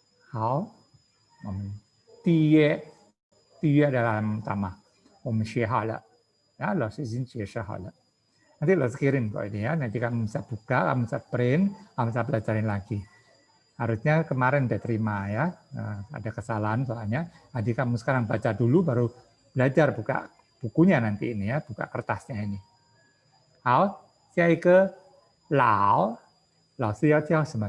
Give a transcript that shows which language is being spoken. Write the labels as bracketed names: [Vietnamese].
[Chinese] 好，我们第一页的 [Indonesian] pertama， [Chinese] 我们学好了，啊，老师已经解释好了。 [Indonesian] Nanti lo kirim kok ini ya, nanti kamu bisa buka, kamu bisa print, kamu bisa pelajarin lagi. Harusnya kemarin udah terima ya, ada kesalahan soalnya. Jadi kamu sekarang baca dulu, baru belajar buka bukunya nanti ini ya, buka kertasnya ini. [Chinese] 好，下一个老，老师要叫什么？